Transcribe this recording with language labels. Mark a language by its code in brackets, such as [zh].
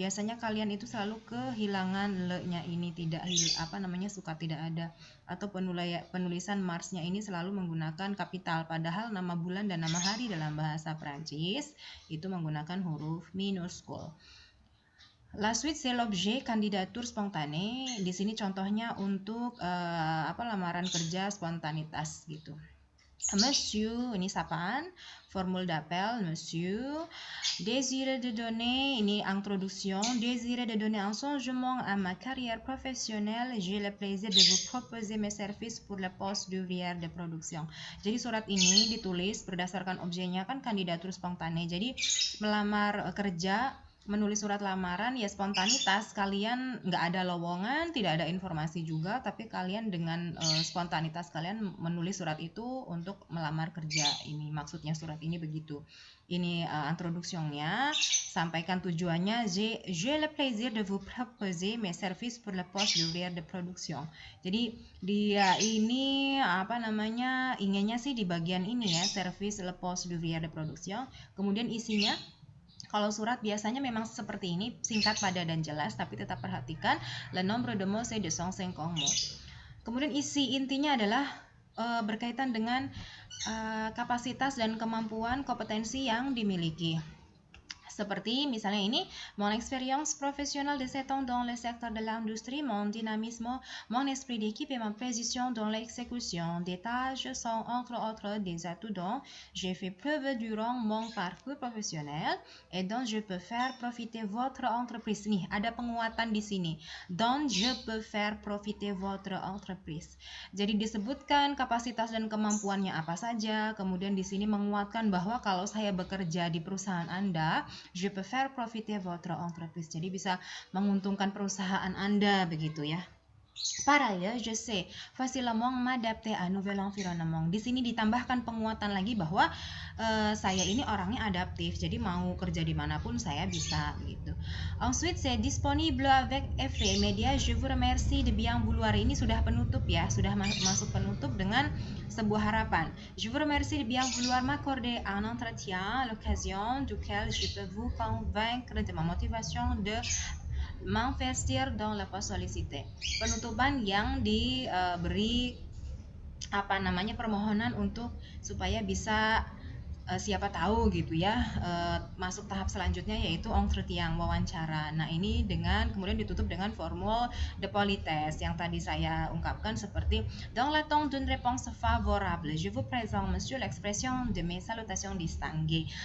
[id] Biasanya kalian itu selalu kehilangan le-nya ini, suka tidak ada, atau penulisan Marsnya ini selalu menggunakan kapital, padahal nama bulan dan nama hari dalam bahasa Prancis itu menggunakan huruf minuskul. [fr] La suite c'est l'objet candidature spontanée. [id] Di sini contohnya untuk lamaran kerja spontanitas gitu. [fr] Monsieur, [id] ini sapaan, [fr] formule d'appel, monsieur. Désirez de donner, ini introduction. Désirez de donner un changement à ma carrière professionnelle, j'ai le plaisir de vous proposer mes services pour le poste d'ouvrière de production. [id] Jadi surat ini ditulis berdasarkan objeknya kan kandidatur spontane. Jadi melamar kerja, menulis surat lamaran ya spontanitas, kalian nggak ada lowongan, tidak ada informasi juga, tapi kalian dengan spontanitas kalian menulis surat itu untuk melamar kerja. Ini maksudnya surat ini begitu. Ini introductionnya, sampaikan tujuannya, [fr] j'ai le plaisir de vous proposer mes services pour le poste d'ouvrière de production. [id] Jadi dia ini inginnya sih di bagian ini ya, [fr] service le poste d'ouvrière de production. [id] Kemudian isinya Kalau surat biasanya memang seperti ini, singkat, padat, dan jelas, tapi tetap perhatikan [fr] le nombre de mots c'est 250 mots. [id] Kemudian isi intinya adalah berkaitan dengan kapasitas dan kemampuan kompetensi yang dimiliki. [fr] Seperti misalnya ini, mon expérience professionnelle de 7 ans dans le secteur de l'industrie, mon dynamisme, mon esprit d'équipe et ma précision dans l'exécution des tâches sont entre autres des atouts dont j'ai fait preuve durant mon parcours professionnel et dont je peux faire profiter votre entreprise. [id] Nih, ada penguatan di sini. [fr] Dont je peux faire profiter votre entreprise. [id] Jadi disebutkan kapasitas dan kemampuannya apa saja, kemudian di sini menguatkan bahwa kalau saya bekerja di perusahaan Anda, [fr] je peux faire profiter votre entreprise. [id] Jadi bisa menguntungkan perusahaan Anda begitu ya. [fr] Par ailleurs, je sais facilement m'adapter à nouvel environnement. [id] Di sini ditambahkan penguatan lagi bahwa saya ini orangnya adaptif, jadi mau kerja dimanapun saya bisa gitu. [fr] Ensuite, c'est disponible avec effet média. Je vous remercie de bien vouloir. [id] Ini sudah penutup ya, sudah masuk penutup dengan sebuah harapan. [fr] Je vous remercie de bien vouloir m'accorder un entretien, l'occasion duquel je peux vous convaincre de ma motivation de m'investir dans la poste sollicité. [id] Penutupan yang diberi permohonan untuk supaya bisa siapa tahu gitu ya masuk tahap selanjutnya yaitu entretien, wawancara. Nah ini kemudian ditutup dengan [fr] formule de politesse [id] yang tadi saya ungkapkan seperti [fr] dans l'attente d'une réponse favorable, je vous présente monsieur l'expression de mes salutations distinguées.